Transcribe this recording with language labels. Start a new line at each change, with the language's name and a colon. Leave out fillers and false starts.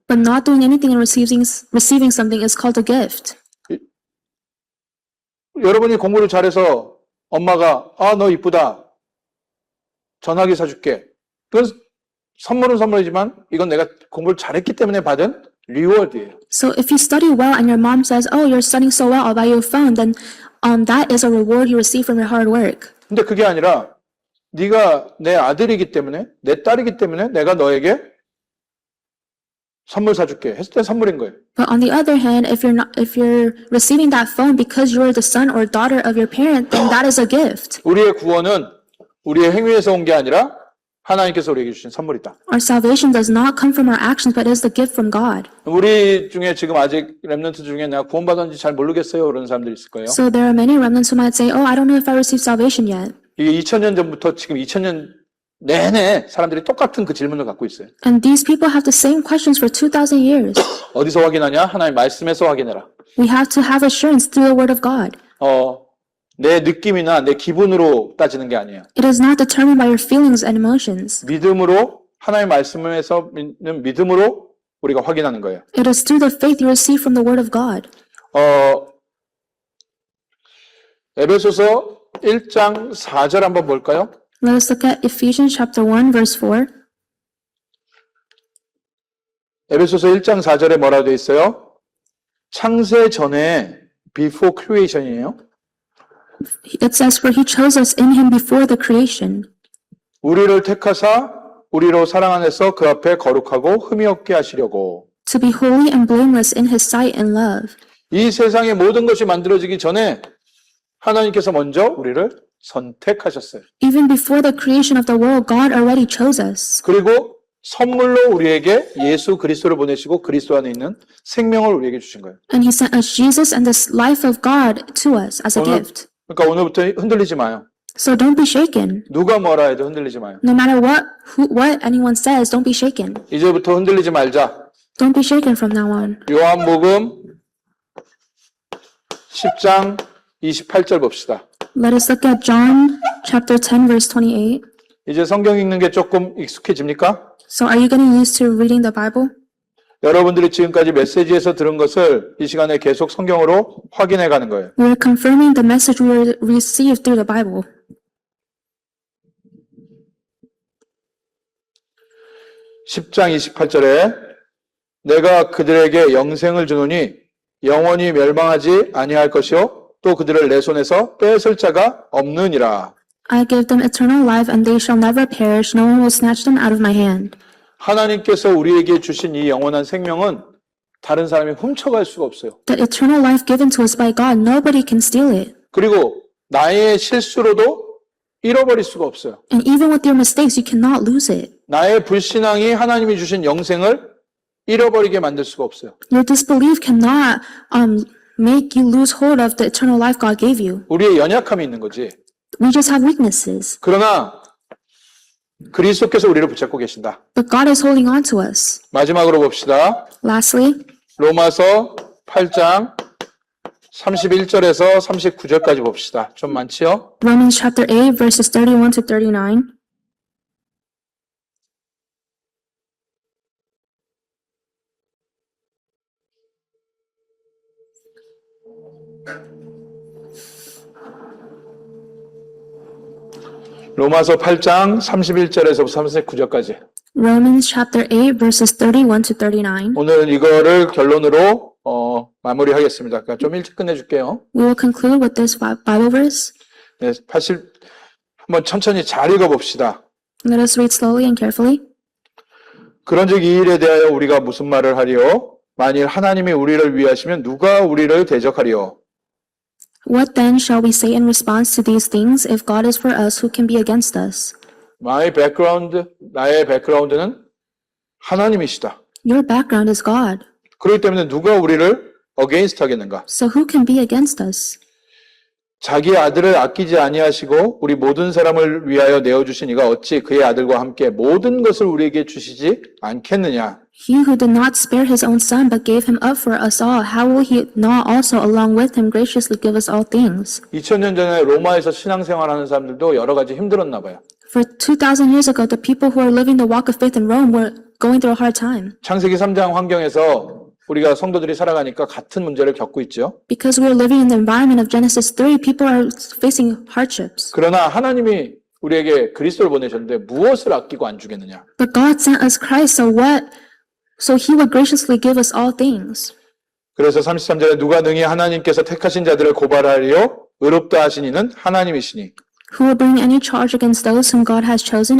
English: But not doing anything and receiving something is called a gift.
Korean: 여러분이 공부를 잘해서 엄마가 너 이쁘다. 전화기 사줄게. 그건 선물은 선물이지만 이건 내가 공부를 잘했기 때문에 받은 리워드예요.
English: So if you study well and your mom says, "Oh, you're studying so well, I'll buy you a phone," then that is a reward you receive from your hard work.
Korean: 근데 그게 아니라 네가 내 아들이기 때문에 내 딸이기 때문에 내가 너에게 선물 사줄게 했을 때 선물인 거예요.
English: But on the other hand, if you're receiving that phone because you're the son or daughter of your parent, then that is a gift.
Korean: 우리의 구원은 우리의 행위에서 온 게 아니라 하나님께서 우리에게 주신 선물이다.
English: Our salvation does not come from our actions, but is the gift from God.
Korean: 우리 중에 지금 아직 렘넌트 중에 내가 구원받았는지 잘 모르겠어요 그런 사람들이 있을 거예요.
English: So there are many remnants who might say, "Oh, I don't know if I received salvation yet."
Korean: 이게 2000년 전부터 지금 2000년 내내 사람들이 똑같은 그 질문을 갖고 있어요.
English: And these people have the same questions for 2,000 years.
Korean: 어디서 확인하냐? 하나님 말씀에서 확인해라.
English: We have to have assurance through the word of God.
Korean: 내 느낌이나 내 기분으로 따지는 게 아니에요.
English: It is not determined by your feelings and emotions.
Korean: 믿음으로 하나님 말씀에서 믿는 믿음으로 우리가 확인하는 거예요.
English: It is through the faith you receive from the word of God.
Korean: 에베소서 1장 4절 한번 볼까요?
English: Let us look at Ephesians chapter 1 verse 4.
Korean: 에베소서 1장 4절에 뭐라고 되어 있어요? 창세 전에
English: before creation
Korean: 이에요.
English: It says, "For he chose us in him before the creation,
Korean: 우리를 택하사 우리로 사랑 안에서 그 앞에 거룩하고 흠이 없게 하시려고.
English: to be holy and blameless in his sight in love."
Korean: 이 세상의 모든 것이 만들어지기 전에 하나님께서 먼저 우리를 선택하셨어요.
English: Even before the creation of the world, God already chose us.
Korean: 그리고 선물로 우리에게 예수 그리스도를 보내시고 그리스도 안에 있는 생명을 우리에게 주신 거예요.
English: And he sent us Jesus and the life of God to us as a gift.
Korean: 그러니까 오늘부터 흔들리지 마요.
English: So don't be shaken.
Korean: 누가 뭐라 해도 흔들리지 마요.
English: No matter what anyone says, don't be shaken.
Korean: 이제부터 흔들리지 말자.
English: Don't be shaken from now on.
Korean: 요한복음 10장 28절 봅시다.
English: Let us look at John chapter 10 verse 28.
Korean: 이제 성경 읽는 게 조금 익숙해집니까?
English: So are you getting used to reading the Bible?
Korean: 여러분들이 지금까지 메시지에서 들은 것을 이 시간에 계속 성경으로 확인해 가는 거예요.
English: We are confirming the message we received through the Bible.
Korean: 10장 28절에 내가 그들에게 영생을 주노니 영원히 멸망하지 아니할 것이요 또 그들을 내 손에서 뺏을 자가 없느니라.
English: I give them eternal life and they shall never perish. No one will snatch them out of my hand.
Korean: 하나님께서 우리에게 주신 이 영원한 생명은 다른 사람이 훔쳐갈 수가 없어요.
English: The eternal life given to us by God, nobody can steal it.
Korean: 그리고 나의 실수로도 잃어버릴 수가 없어요.
English: And even with your mistakes, you cannot lose it.
Korean: 나의 불신앙이 하나님이 주신 영생을 잃어버리게 만들 수가 없어요.
English: Your disbelief cannot make you lose hold of the eternal life God gave you.
Korean: 우리의 연약함이 있는 거지.
English: We just have weaknesses.
Korean: 그러나 그리스도께서 우리를 붙잡고 계신다.
English: But God is holding on to us.
Korean: 마지막으로 봅시다.
English: Lastly,
Korean: 로마서 8장 31절에서 39절까지 봅시다. 좀 많지요?
English: Romans chapter 8 verses 31 to 39.
Korean: 로마서 8장 31절에서부터 39절까지.
English: Romans chapter 8, verses 31 to 39.
Korean: 오늘 이거를 결론으로 마무리하겠습니다. 그러니까 좀 일찍 끝내줄게요.
English: We will conclude with this Bible verse.
Korean: 네, 한번 천천히 잘 읽어봅시다.
English: Let us read slowly and carefully.
Korean: 그런즉 이 일에 대하여 우리가 무슨 말을 하리요? 만일 하나님이 우리를 위하시면 누가 우리를 대적하리요?
English: What then shall we say in response to these things? If God is for us, who can be against us?
Korean: 나의 백그라운드는 하나님이시다.
English: Your background is God.
Korean: 그렇기 때문에 누가 우리를 against 하겠는가?
English: So who can be against us?
Korean: 자기 아들을 아끼지 아니하시고 우리 모든 사람을 위하여 내어주신 이가 어찌 그의 아들과 함께 모든 것을 우리에게 주시지 않겠느냐?
English: He who did not spare his own son, but gave him up for us all, how will he not also along with him graciously give us all things?
Korean: 2000년 전에 로마에서 신앙생활하는 사람들도 여러 가지 힘들었나 봐요.
English: For 2,000 years ago, the people who are living the walk of faith in Rome were going through a hard time.
Korean: 창세기 3장 환경에서 우리가 성도들이 살아가니까 같은 문제를 겪고 있죠.
English: Because we are living in the environment of Genesis 3, people are facing hardships.
Korean: 그러나 하나님이 우리에게 그리스도를 보내셨는데 무엇을 아끼고 안 주겠느냐?
English: But God sent us Christ, so he would graciously give us all things.
Korean: 그래서 33절에 누가 능히 하나님께서 택하신 자들을 고발하리요? 의롭다 하신 이는 하나님이시니.
English: Who will bring any charge against those whom God has chosen?